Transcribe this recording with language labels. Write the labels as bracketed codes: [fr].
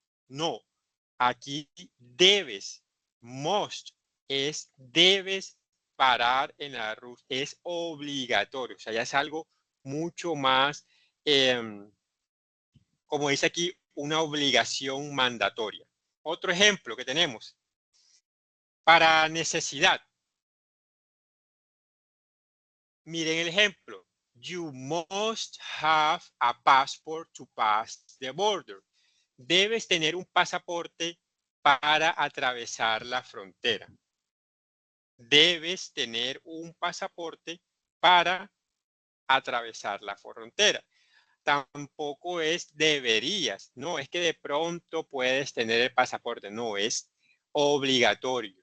[es] No, aquí debes, must, es debes parar en la luz, es obligatorio, o sea, ya es algo mucho más, como dice aquí, una obligación mandatoria. Otro ejemplo que tenemos, para necesidad. Miren el ejemplo. [en] You must have a passport to pass the border. [es] Debes tener un pasaporte para atravesar la frontera. Debes tener un pasaporte para atravesar la frontera. Tampoco es deberías, no es que de pronto puedes tener el pasaporte, no, es obligatorio.